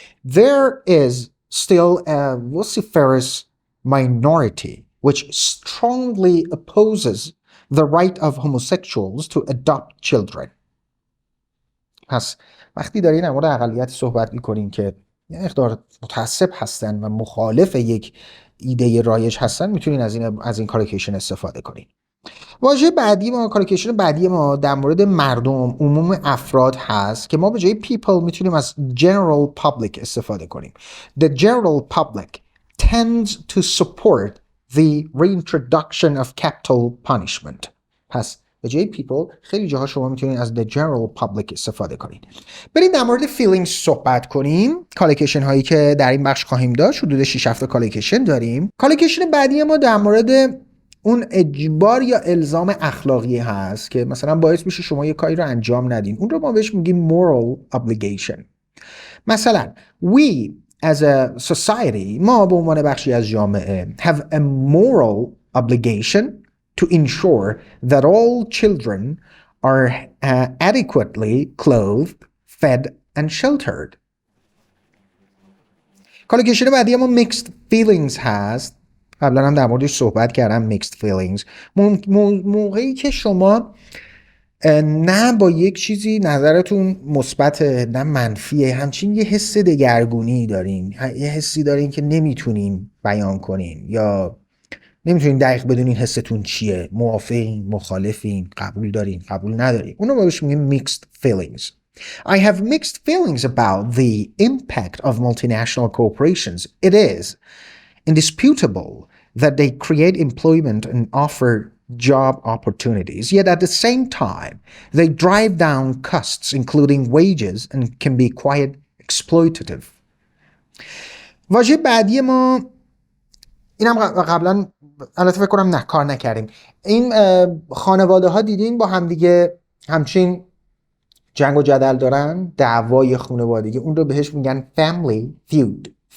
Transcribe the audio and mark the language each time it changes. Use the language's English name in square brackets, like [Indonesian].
[English] There is still a vociferous minority which strongly opposes the right of homosexuals to adopt children. [Persian] پس وقتی دارین در مورد اقلیت صحبت میکنین که یه مقدار متعصب هستن و مخالف یک ایده رایج هستن، میتونین از این کالوکیشن استفاده کنین. واژه بعدی ما، کالوکیشن بعدی ما در مورد مردم، عموم افراد هست که ما به جای people میتونیم از general public استفاده کنیم. [English] The general public tends to support the reintroduction of capital punishment. [Persian] پس به جای people خیلی جاها شما میتونید از the general public استفاده کنید. بریم در مورد feelings صحبت کنیم. کالوکیشن هایی که در این بخش خواهیم داشت حدود 6-7 کالوکیشن داریم. کالوکیشن بعدی ما در مورد اون اجبار یا الزام اخلاقی هست که مثلا باعث میشه شما یه کاری رو انجام ندین. اون رو ما بهش میگیم moral obligation. [English] مثلا we as a society، [Persian] ما به عنوان بخشی از جامعه [English] have a moral obligation to ensure that all children are adequately clothed, fed and sheltered. [Persian] کالوکیشن بعدی ما mixed feelings هست. قبلا هم در موردش صحبت کردم. mixed feelings موقعی که شما نه با یک چیزی نظرتون مثبت نه منفیه، همچنین یه حس دگرگونی دارین، یه حسی دارین که نمیتونین بیان کنین یا نمیتونین دقیق بدونین حستون چیه، موافقین، مخالفین، قبول دارین، قبول ندارین. اونو بهش میگیم mixed feelings. [English] I have mixed feelings about the impact of multinational corporations. It is indisputable that they create employment and offer job opportunities, yet at the same time they drive down costs including wages and can be quite exploitative. [Persian] واژه بعدی ما اینم قبلا البته فکر کنم کار نکردیم. این خانواده ها دیدین با هم دیگه همچین جنگ و جدل دارن، دعوای خانوادگی، اون رو بهش میگن family feud.